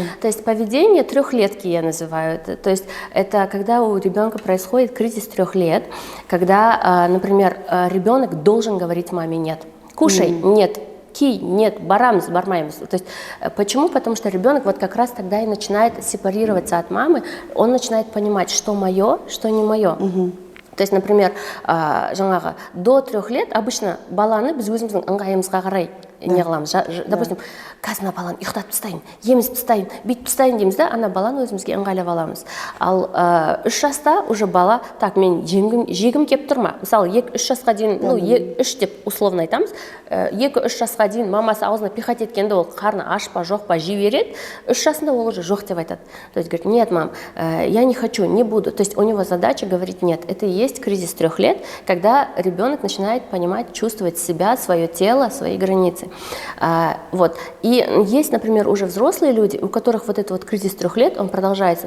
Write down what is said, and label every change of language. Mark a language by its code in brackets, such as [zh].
[ru] То есть поведение 3-летки я называю. То есть это когда у ребенка происходит кризис 3 лет, когда, например, ребенок должен говорить маме нет. Кушай, нет. Ки, нет, барамс, бармаемс. То есть, почему? Потому что ребенок вот как раз тогда и начинает сепарироваться от мамы, он начинает понимать, что мое, что не мое. [kk] То есть, например, до 3 лет обычно баланы біз өзіміздің ыңғайымызға қарай не қыламыз. Допустим, қазір мына баланы ұйықтатып тастайын, емізіп тастайын, бүйтіп тастайын дейміз да, ана баланы өзімізге ыңғайлап аламыз. Ал 3 жаста уже бала, так, мен жегім кеп тұр ма? Мысалы, 2-3 жасқа дейін, 3 деп условно айтамыз, 2-3 жасқа дейін мамасы аузына пихать еткенде ол қарны аш па, жоқ па, жей береді, 3 жасында ол уже жоқ деп айтады. [ru] То есть, говорит, нет, мам, я не хочу, не буду. То есть, у него задача говорить нет. Это и есть кризис 3 лет, когда ребенок начинает понимать, чувствовать себя, свое тело, свои границы. Вот. И есть, например, уже взрослые люди, у которых вот этот вот кризис 3 лет, он продолжается.